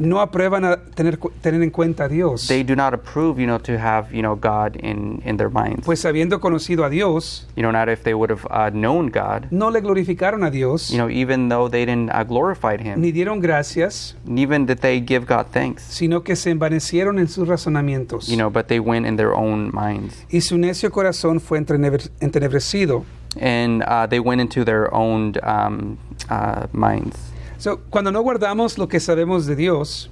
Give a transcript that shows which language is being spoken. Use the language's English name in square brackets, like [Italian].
[Spanish] No aprueban a tener en cuenta a Dios. [English] They do not approve, to have, God in their minds. [Spanish] Pues habiendo conocido a Dios, [English] Not if they would have known God, [Spanish] no le glorificaron a Dios, [English] even though they didn't glorify Him, [Spanish] ni dieron gracias, [English] even did they give God thanks, [Spanish] sino que se envanecieron en sus razonamientos. [English] but they went in their own minds. [Spanish] Y su necio corazón fue entenebrecido. [English] And they went into their own minds. [Spanish] So, cuando no guardamos lo que sabemos de Dios,